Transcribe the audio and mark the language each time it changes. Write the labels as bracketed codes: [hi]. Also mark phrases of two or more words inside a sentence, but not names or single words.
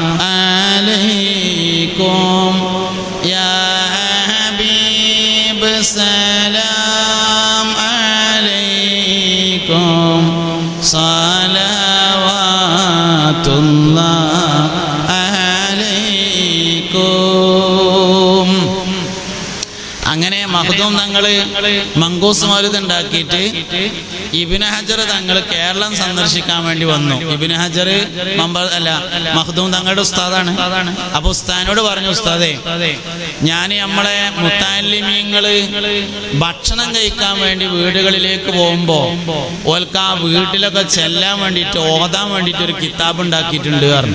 [ar] عليكم يا حبيب سلام عليكم صلوات الله عليكم. [ml] അങ്ങനെ മഖ്ദൂം തങ്ങള് മങ്കൂസ് മൗലിദ് ഉണ്ടാക്കിയിട്ട് ഇബ്നു ഹജർ തങ്ങൾ കേരളം സന്ദർശിക്കാൻ വേണ്ടി വന്നു. ഇബ്നു ഹജർ മഖ്ദൂം തങ്ങളുടെ ഉസ്താദാണ്. അപ്പൊ ഉസ്താദിനോട് പറഞ്ഞു, ഉസ്താദേ, ഞാൻ നമ്മളെ മുത്തഅല്ലിമീങ്ങള് ഭക്ഷണം കഴിക്കാൻ വേണ്ടി വീടുകളിലേക്ക് പോകുമ്പോ ഓൽക്ക് ആ വീട്ടിലൊക്കെ ചെല്ലാൻ വേണ്ടിയിട്ട് ഓതാൻ വേണ്ടിയിട്ട് ഒരു കിതാബ് ഉണ്ടാക്കിയിട്ടുണ്ട് പറഞ്ഞു.